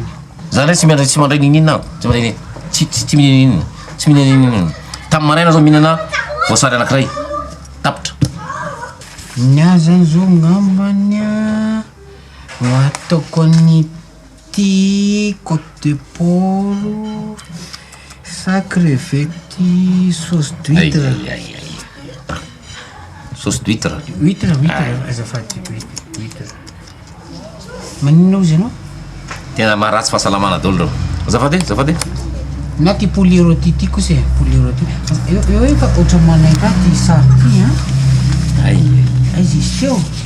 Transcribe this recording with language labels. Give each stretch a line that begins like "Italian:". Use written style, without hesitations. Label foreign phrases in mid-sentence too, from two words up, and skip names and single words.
Malagasy: zany tsy mandray nininao tsy mihinana tamin'ny maraina zao mihinana voasary anankiray tapitra ny azany zao ngambany ho ataoko an'ity
French: côte de porc sac crevette sauce d'huître
Malagasy: huître azafady huître maninona ozy anao tena maharatsy fahasalamana daholo reo azafady na ty
French: poulet rôti
Malagasy: ty kosa
French: poulet rôti
Malagasy: eo efa ohatra manaiky ty sary ty aizy izy teo